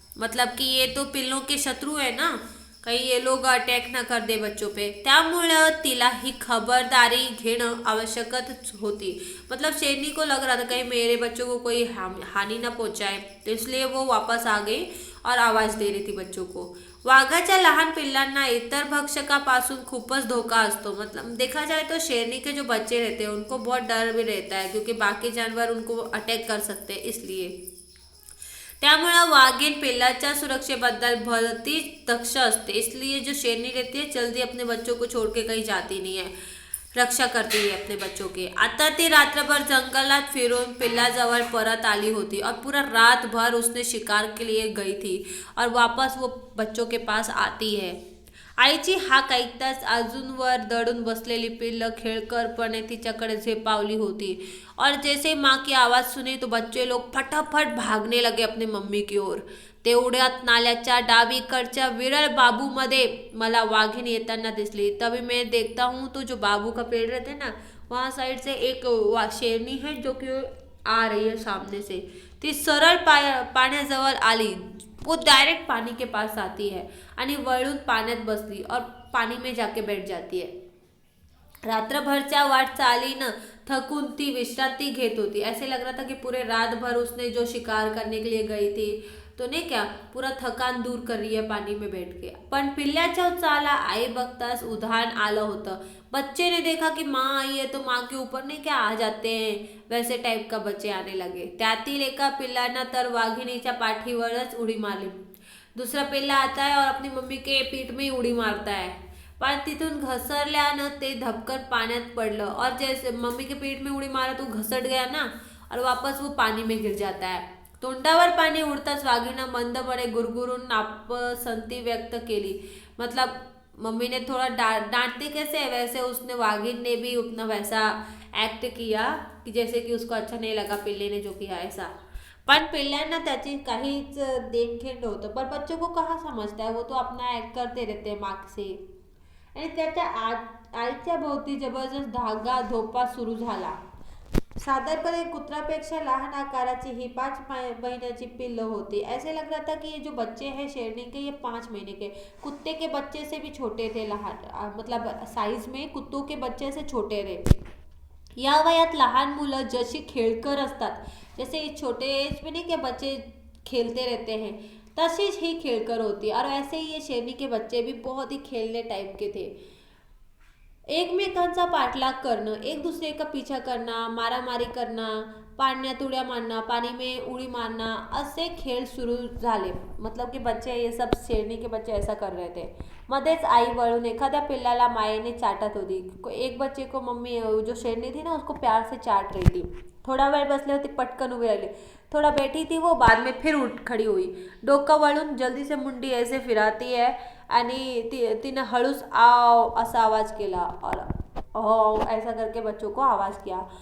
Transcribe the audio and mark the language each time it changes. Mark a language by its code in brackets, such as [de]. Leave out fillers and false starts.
[hi] मतलब कि ये तो पिल्लों के शत्रु है ना, कहीं ये लोग अटैक ना कर दे बच्चों पे, [mr] त्यामुळं तिला ही खबरदारी घेणं आवश्यकच होती। [hi] मतलब शेरनी को लग रहा था कहीं मेरे बच्चों को कोई हानि ना पहुंचाए, तो इसलिए वो वापस आ गई और आवाज दे रही थी बच्चों को। [mr] वाघाच्या लहान पिल्लांना इतर भक्षकापासून खूपच धोका असतो। [hi] मतलब देखा जाए तो शेरनी के जो बच्चे रहते हैं उनको बहुत डर भी रहता है, क्योंकि बाकी जानवर उनको अटैक कर सकते हैं, इसलिए [mr] त्यामुळे वाघीण पिल्लाच्या सुरक्षेबद्दल भलतीच दक्ष असते। [hi] इसलिए जो शेरनी रहती है जल्दी अपने बच्चों को छोड़ के कहीं जाती नहीं है, रक्षा करती है अपने बच्चों के। [mr] आता ती रात्रभर जंगलात फिरून पिल्लाजवळ परत आली होती [hi] और पूरा रात भर उसने शिकार के लिए गई थी और वापस वो बच्चों के पास आती है। [mr] आईची हाक ऐकताच अजूनवर दडून बसलेली पिल्लं खेळकरपणे तिच्याकडे झेपावली होती [hi] और जैसे माँ की आवाज़ सुनी तो बच्चे लोग फटाफट भागने लगे अपनी मम्मी की ओर। [mr] तेवढ्यात नाल्याच्या डावीकडच्या विरळ बाबूमध्ये मला वाघीण येताना दिसली। [hi] तभी मैं देखता हूँ तो जो बाबू का पेड़ रहते हैं ना, वहाँ साइड से एक शेरनी है जो कि आ रही है सामने से। [mr] ती सरळ पाण्याजवळ आली, [hi] वो डायरेक्ट पानी के पास आती है [mr] आणि वळून पाण्यात बसली [hi] और पानी में जाके बैठ जाती है। [mr] रात्रभरच्या वाटचालीनं थकून ती विश्रांति घेत होती। [hi] ऐसे लग रहा था कि पूरे रात भर उसने जो शिकार करने के लिए गई थी तो नहीं क्या पूरा थकान दूर कर रही है पानी में बैठ के। [mr] पण पिल्ल्याच्या उत्साहाला आई बघताच उधाण आलं होतं। [hi] बच्चे ने देखा कि माँ आई है तो माँ के ऊपर नहीं क्या आ जाते हैं, वैसे टाइप का बच्चे आने लगे। [mr] त्यातील एका पिल्लानं तर वाघिणीच्या पाठीवरच उडी मारली। [hi] दूसरा पिल्ला आता है और अपनी मम्मी के पीठ में ही उडी मारता है, [mr] पण तिथून घसरल्यानं ते धपकन पाण्यात पडलं [hi] और जैसे मम्मी के पीठ में उडी मारा तो घसट गया ना और वापस वो पानी में गिर जाता है। [mr] तोंडावर पाणी उडताच वाघीनं मंदपणे गुरगुरून नापसंती व्यक्त केली। [hi] मतलब मम्मी ने थोड़ा डांटते कैसे है, वैसे उसने वाघिन ने भी अपना वैसा एक्ट किया कि जैसे कि उसको अच्छा नहीं लगा पिल्ले ने जो किया ऐसा। [mr] पण पिल्ल्यांना त्याची काहीच देणघेण नव्हतं, [hi] पर बच्चों को कहाँ समझता है, वो तो अपना एक्ट करते रहते हैं माग से। [mr] आणि त्याच्या आईच्या भोवती जबरदस्त धागा धोपा सुरू झाला। साधारणपणे कुत्रापेक्षा लहान आकाराची ही 5 महीन्याची पिल्लं होती। [hi] ऐसे लग रहा था कि ये जो बच्चे हैं शेरनी के, ये 5 महीने के, कुत्ते के बच्चे से भी छोटे थे, लहान मतलब साइज में कुत्तों के बच्चे से छोटे थे। [mr] या वयात लहान मुलं जशी खेळकर असतात, [hi] जैसे छोटे एज में नहीं क्या बच्चे खेलते रहते हैं, [mr] तशीच ही खेलकर होती। [hi] और वैसे ही ये शेरनी के बच्चे भी बहुत ही खेलने टाइप के थे। [mr] एकमेकांचा पाठलाग करणं, [hi] एक दूसरे का पीछा करना, मारामारी करना, पाण्यात उड्या मारना, पानी में उड़ी मारना, ऐसे खेल शुरू झाले। मतलब कि बच्चे ये सब शेरनी के बच्चे ऐसा कर रहे थे। [mr] मध्येच आई वळून एखाद्या पिल्लाला मायेने चाटत होती। [hi] एक बच्चे को मम्मी जो शेरनी थी ना उसको प्यार से चाट रही थी। [mr] थोड़ा वेळ बसले होते, पटकन उभी राहिली, [hi] थोड़ा बैठी थी वो, बाद में फिर उठ खड़ी हुई, डोका वळून जल्दी से मुंडी ऐसे फिराती है [mr] आणि तिने हळूच आओ असा आवाज केला [hi] और ओ ऐसा करके बच्चों को आवाज किया।